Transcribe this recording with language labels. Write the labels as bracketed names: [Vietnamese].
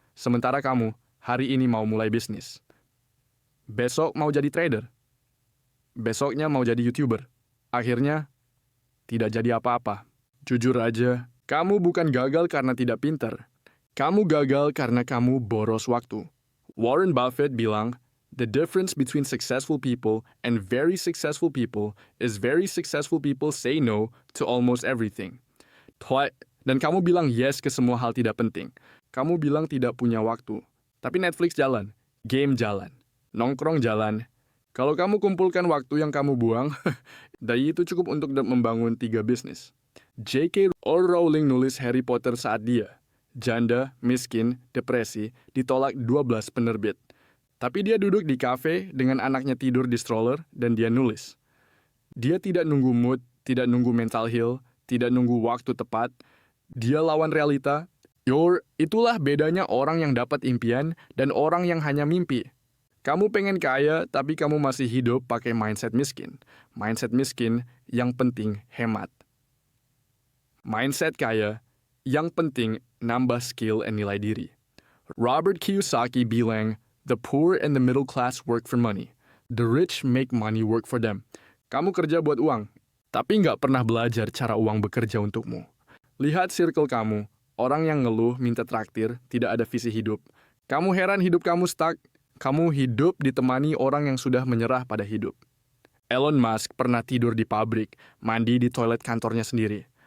[Indonesian] Sementara kamu, hari ini mau mulai bisnis. Besok mau jadi trader. Besoknya mau jadi YouTuber. Akhirnya, tidak jadi apa-apa. Jujur aja, kamu bukan gagal karena tidak pintar. Kamu gagal karena kamu boros waktu. [English] Warren Buffett [Indonesian] bilang, [English] the difference between successful people and very successful people is very successful people say no to almost everything. [Indonesian] Dan kamu bilang yes ke semua hal tidak penting. Kamu bilang tidak punya waktu. Tapi Netflix jalan, game jalan, nongkrong jalan. Kalau kamu kumpulkan waktu yang kamu buang, dari itu cukup untuk membangun 3 bisnis. J.K. Rowling nulis Harry Potter saat dia, janda, miskin, depresi, ditolak 12 penerbit. Tapi dia duduk di kafe dengan anaknya tidur di stroller dan dia nulis. Dia tidak nunggu mood, tidak nunggu [English] mental heal, [Indonesian] tidak nunggu waktu tepat. Dia lawan realita. Itulah bedanya orang yang dapat impian dan orang yang hanya mimpi. Kamu pengen kaya, tapi kamu masih hidup pakai mindset miskin. Mindset miskin, yang penting hemat. Mindset kaya, yang penting nambah skill dan nilai diri. [English] Robert Kiyosaki [Indonesian] bilang, [English] the poor and the middle class work for money. The rich make money work for them. [Indonesian] Kamu kerja buat uang, tapi nggak pernah belajar cara uang bekerja untukmu. Lihat circle kamu, orang yang ngeluh minta traktir, tidak ada visi hidup. Kamu heran hidup kamu stuck, kamu hidup ditemani orang yang sudah menyerah pada hidup. Elon Musk pernah tidur di pabrik, mandi di toilet kantornya sendiri.